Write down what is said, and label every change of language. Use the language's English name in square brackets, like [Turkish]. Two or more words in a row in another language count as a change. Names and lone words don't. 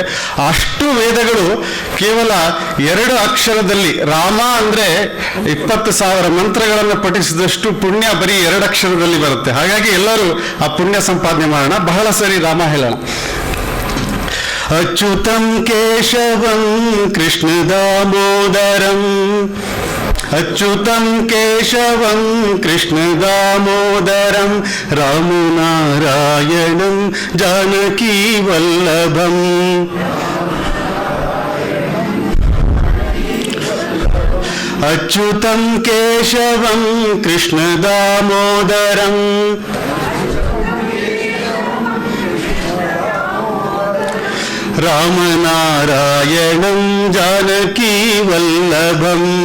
[Kannada] ಅಷ್ಟು ವೇದಗಳು ಕೇವಲ 2 ಅಕ್ಷರದಲ್ಲಿ, ರಾಮ ಅಂದರೆ 20,000 ಮಂತ್ರಗಳನ್ನು ಪಠಿಸಿದಷ್ಟು ಪುಣ್ಯ ಬರೀ 2 ಅಕ್ಷರದಲ್ಲಿ ಬರುತ್ತೆ. ಹಾಗಾಗಿ ಎಲ್ಲರೂ ಆ ಪುಣ್ಯ ಸಂಪಾದನೆ ಮಾಡೋಣ. ಬಹಳ ಸರಿ ರಾಮ ಹೇಳೋಣ. [Sanskrit] ಅಚ್ಯುತಂ ಕೇಶವಂ ಕೃಷ್ಣ ದಾಮೋದರಂ, ಅಚ್ಯುತಂ ಕೇಶವಂ ಕೃಷ್ಣ ದಾಮೋದರಂ, ರಾಮನಾರಾಯಣಂ ಜಾನಕೀ ವಲ್ಲಭಂ. ಅಚ್ಯುತಂ ಕೇಶವಂ ಕೃಷ್ಣ ದಾಮೋದರಂ, ರಾಮನಾರಾಯಣಂ ಜಾನಕೀ ವಲ್ಲಭಂ.